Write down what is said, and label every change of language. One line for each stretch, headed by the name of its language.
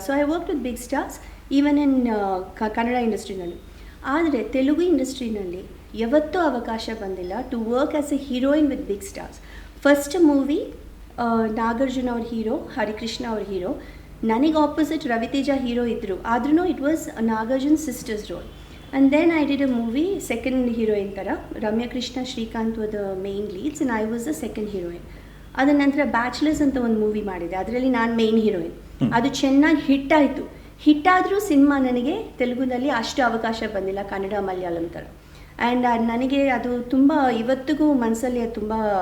English: So I work with big stars even in Kannada ಇಂಡಸ್ಟ್ರಿನಲ್ಲಿ.
Kannada: ಆದರೆ ತೆಲುಗು ಇಂಡಸ್ಟ್ರಿನಲ್ಲಿ ಯಾವತ್ತೂ ಅವಕಾಶ ಬಂದಿಲ್ಲ
English: To work as a heroine with big stars.
Kannada: First movie Nagarjuna ಅವ್ರ hero, Harikrishna ಅವ್ರ hero. ನನಗೆ ಆಪೋಸಿಟ್ ರವಿತೇಜ ಹೀರೋ ಇದ್ದರು, ಆದ್ರೂ
English: It was Nagarjun sister's role. And then I did a movie, second heroine ಥರ, Ramya Krishna, Srikanth were the main leads and I was the second heroine.
Kannada: ಅದರ ನಂತರ bachelors ಅಂತ ಒಂದು ಮೂವಿ ಮಾಡಿದೆ, ಅದರಲ್ಲಿ ನಾನು ಮೇನ್ ಹೀರೋಯಿನ್. ಅದು ಚೆನ್ನಾಗಿ ಹಿಟ್ಟಾದರೂ ಸಿನಿಮಾ ನನಗೆ ತೆಲುಗುನಲ್ಲಿ ಅಷ್ಟು ಅವಕಾಶ ಬಂದಿಲ್ಲ, ಕನ್ನಡ ಮಲಯಾಳಂ ಥರ. ಆ್ಯಂಡ್ ನನಗೆ ಅದು ತುಂಬ ಇವತ್ತಿಗೂ ಮನಸ್ಸಲ್ಲಿ ಅದು ತುಂಬ.